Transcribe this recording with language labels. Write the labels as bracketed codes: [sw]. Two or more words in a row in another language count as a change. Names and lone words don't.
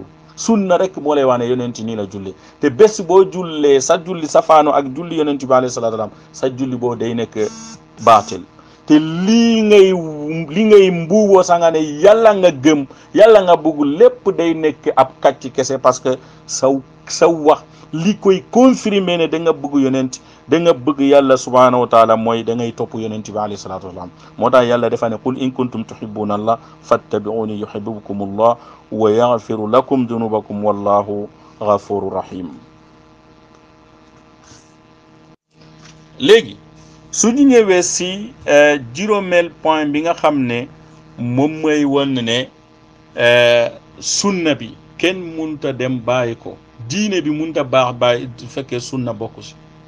[wo] sunna rek moo lay wax ne yonent nii la julli te bés boo jullee sa julli safaano ak julli yonent bi [ar] عليه الصلاة السلام [wo] sa julli boo day nekk baatil te lii ngay mbuuboo sa nga ne yàlla nga gëm yàlla nga bëgg lépp day nekk ab kàcc kese [fr] parce que [wo] sa wax li koy confirmer ne da nga bëgg yonent da nga bëgg yàlla [ar] سبحانه وتعالى [wo] mooy da ngay topp yonent bi [ar] عليه الصلاة والسلام. [wo] moo tax yàlla dafa ne [ar] قل إن كنتم تحبون الله فاتبعوني يحببكم الله ويغفر لكم ذنوبكم والله غفور رحيم. [wo] léegi su ñu ñëwee si juróomeel point bi nga xam ne moom mooy wan ne sunna bi kenn munta dem bàyyi ko diine bi munta baax bàyyi fekkee sunna bokku si